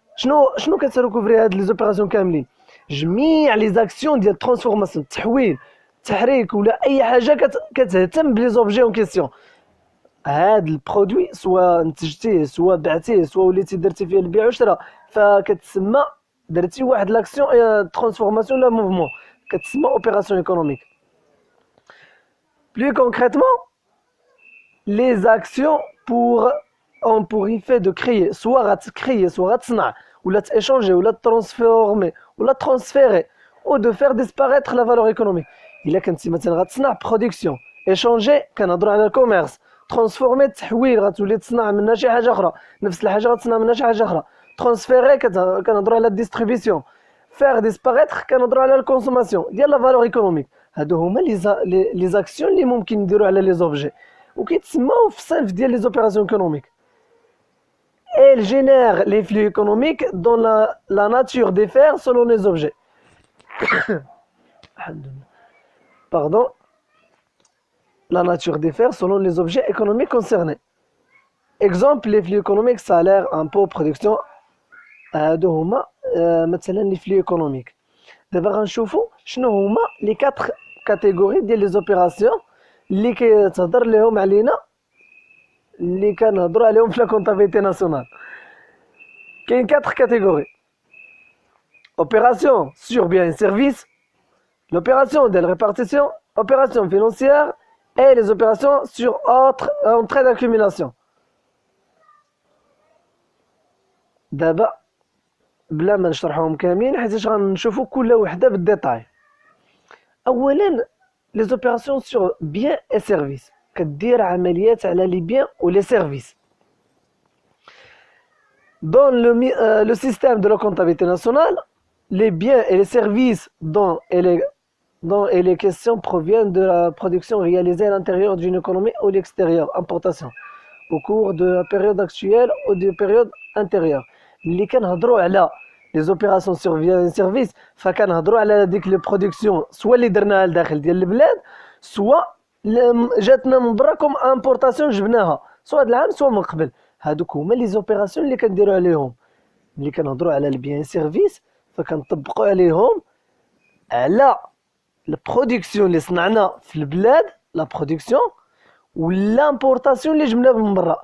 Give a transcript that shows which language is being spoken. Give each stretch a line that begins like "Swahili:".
Arabic: شنو كتركوفري هاد لي زوبيراسيون كاملين؟ جميع لي زاكسيون ديال الترانسفورماسيون، التحويل، التحريك ولا اي حاجه كتهتم بلي زوبجي اون كيسيون. هاد البرودوي سواء نتجتيه سواء بعتيه سواء وليتي درتي فيه البيع والشراء، فكتسمى درتي واحد لاكسيون ترانسفورماسيون لا موفمون، كتسمى اوبيراسيون ايكونوميك.
French: Plus concrètement, les actions ont pour effet de créer, soit créer, soit
Arabic: تصنع,
French: ou la échanger, ou la transformer, ou la transférer, ou de faire disparaître la valeur économique.
Arabic: Il a كنتي مثلا غتصنع production, échanger كنهضروا على الكوميرس، transformer تحويل غتولي تصنع منها شي حاجه اخرى، نفس الحاجه غتصنع منها شي حاجه اخرى، transférer كنهضروا على distribution، faire disparaître كنهضروا على الكونسوماسيون ديال لا فالور ايكونوميك. هادو هما لي زاكسيون اللي ممكن نديرو على لي زوبجي وكيتسماو في الصنف ديال لي زوبيراسيون ايكونوميك.
French: Elle génère les flux économiques dans la nature des faits selon les objets. Pardon. La nature des faits selon les objets économiques concernés. Exemple, les flux économiques, salaire, impôts, production.
Arabic: هادو هما مثلا
French: les flux économiques.
Arabic: دابا غنشوفوا شنو هما لي 4 كاتيجوري ديال لي زوبيراسيون اللي كيتهضر لهم علينا اللي كنهضروا عليهم في لا كونطابيلتي ناسيونال. كاين 4 كاتيجوري:
French: opération sur biens et services, l'opération de répartition, opération financière et les opérations sur autres entrées d'accumulation.
Arabic: دابا بلا ما نشرحهم كاملين حيت غنشوفوا كل وحده بالديتاي. اولا لي زوبيراسيون سور بيان اي سيرفيس، كدير عمليات على لي بيان و لي سيرفيس.
French: Dans le système de la comptabilité nationale, les biens et les services dont et les questions proviennent de la production réalisée à l'intérieur d'une économie ou l'extérieur, importation, au cours de la période actuelle ou de la période antérieure.
Arabic: اللي كنهضروا على
French: les opérations sur biens et services
Arabic: فكنهضروا على ديك لي برودكسيون سوا اللي درناها لداخل ديال البلاد سوا جاتنا من برا كوم امبورطاسيون جبناها سوا هاد العام سوا من قبل. هادوك هما لي زوبيراسيون اللي كنديروا عليهم. ملي كنهضروا على البيان سيرفيس فكنطبقوا عليهم على البرودكسيون اللي صنعنا في البلاد، لا برودكسيون والامبورطاسيون اللي جبنا من برا.